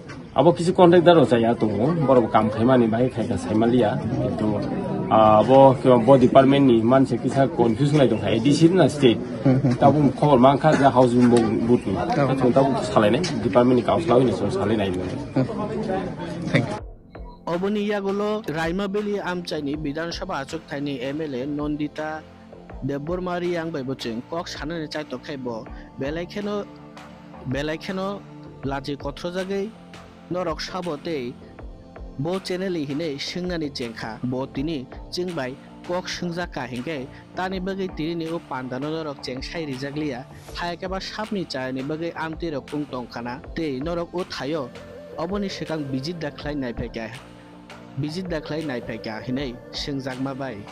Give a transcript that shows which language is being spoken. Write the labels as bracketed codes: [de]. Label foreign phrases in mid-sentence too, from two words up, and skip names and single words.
[trp] abo kisi contractor ro chaya to boro kam khaimani bai khai ka saimalia to abo bo department ni man se kisa confusion lai to khai DC na state tabu khobor man kha ja housing boot ni chung tabu salai nai department ni council ni so salai nai [en] thank you [trp] অবনি ইয়াগুলো রাইমাবেলি আমচাইনি বিধানসভা আচক থাইনি MLA নন্দিতা দেববর্মারি yang bai boching kok sanane chai to khaibo belaikeno laji kothro jagai norok sabote bo channel hine singnani jengkha bo tini chingbai kok sungja kahingke tani bagai tini o pandano norok chengsai rijaglia hayakeba sapni chayani bagai amti rok pung tongkhana te norok o thayo oboni sekang bijit daklai naipeka bijit daklai naipeka hinai singjagma bai